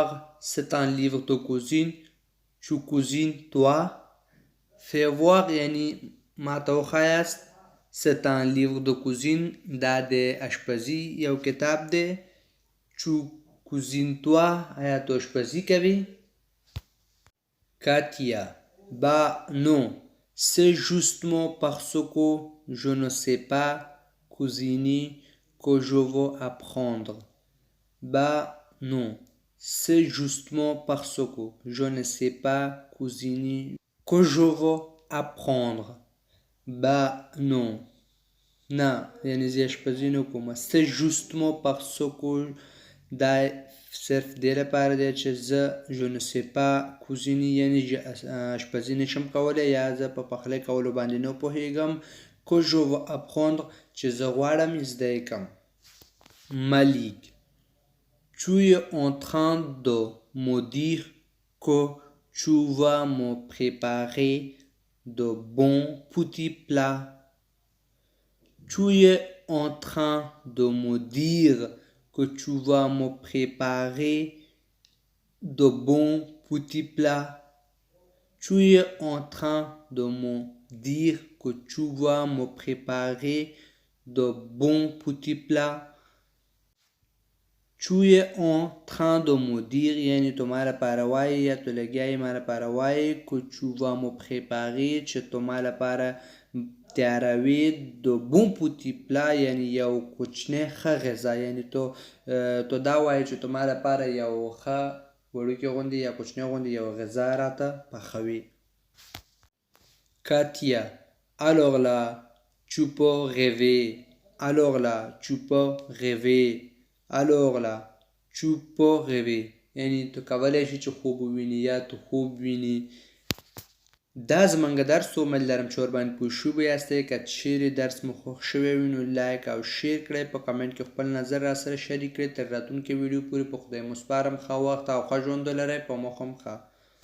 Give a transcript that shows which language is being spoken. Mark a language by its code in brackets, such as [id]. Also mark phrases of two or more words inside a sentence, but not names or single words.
[fr] C'est un livre de cuisine. Tu cuisines toi? Fais voir [ps] یعنی ما ته وښایاست. [fr] C'est un livre de cuisine. [ps] دا د اشپزي یو کتاب دی. [fr] Tu cuisines toi [ps] آیا تو اشپزي کوې؟ [fr] Katia, bah non, c'est justement parce que je ne sais pas cuisiner que je veux apprendre. Bah non, c'est justement parce que je ne sais pas cuisiner que je veux apprendre. Bah non. [ps] نه یعنې زه اشپزي نه کوم. [fr] C'est justement parce que [ps] دا صرف دې لپاره دی چې زه [fr] je ne sais pas cuisiner [ps] یعنې اشپزي نشم کولی یا زه په پخلی کولو باندې نه پوهېږم [fr] que je veux apprendre [ps] چې زه غواړم زده یې کړم. [fr] Malik, tu es en train de me dire que tu vas me préparer de bons petits plats. Tu es en train de me dire que tu vas me préparer de bons petits plats. Tu es en train de me dire que tu vas me préparer de bons petits plats. Tu es en train de me dire [ps] یعنی تو ما لپاره وایې یا تو لګیا یې ما لپاره وایې [fr] que tu vas me préparer [ps] چې تو ما لپاره تیاروي د [fr] bons petits plats [ps] یعنی یو کوچنی ښه غذا یعنی تو دا وایې چې تو ما لپاره یو ښه وړوکی غوندې یا کوچنی غوندې یو غذا راته پخوي. [fr] Katia, alors là tu peux rêver, alors là tu peux rêver, alors là tu peux rêver [ps] یعنی تو کولی شي چې خوب وویني یا تو خوب ویني. دا زمونږ درس و امید لرم چې ورباندې پوه شوي یاستئ. که چیرې درس مو خوښ شوی وي نو لایک او شیر کړئ، په کمنټ کې خپل نظر راسره شریک کړئ. تر راتلونکي ویډیو پورې په خدای مو سپارم. ښه وخت او ښه ژوند ولرئ. په مو هم ښه